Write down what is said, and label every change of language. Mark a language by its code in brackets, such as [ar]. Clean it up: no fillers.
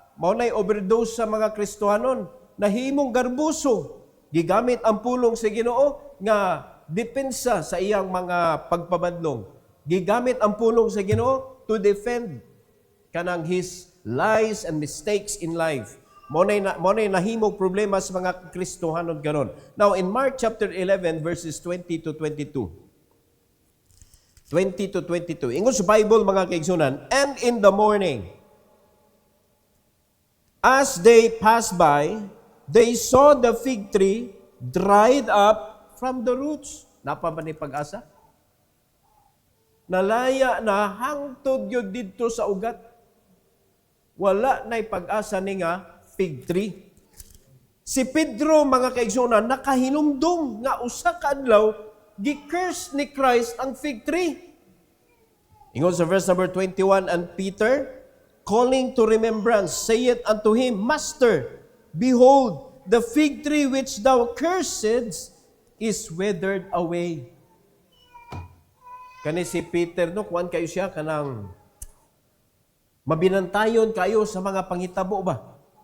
[ceb] Mao na'y overdose sa mga Kristohanon. Nahimong garbuso. Gigamit ang pulong sa Ginoo nga depensa sa iyang mga pagpabadlong. Gigamit ang pulong sa Ginoo [en] to defend [ceb] kanang [en] his lies and mistakes in life. [ceb] Mo nay nahimong problema sa mga Kristohanon karon. [en] Now in Mark chapter 11 verses 20 to 22. 20 to 22. [ceb] Ingon sa Bible mga kaigsunan, [en] and in the morning as they passed by, they saw the fig tree dried up from the roots. [ceb] Napa ba ni pag-asa? Nalaya na hangtod yun dito sa ugat. Wala na'y pag-asa ni nga fig tree. Si Pedro, mga kaigsunan, nakahinumdum nga usa ka adlaw gi-curse ni Christ ang fig tree. Ingon sa [en] verse number 21, and Peter, calling to remembrance, saith unto him, Master, behold, the fig tree which thou cursedst is withered away. [ceb] Kani si Peter, no, kuwan kayo siya, kanang mabinantayon kayo sa mga panghitabo ba?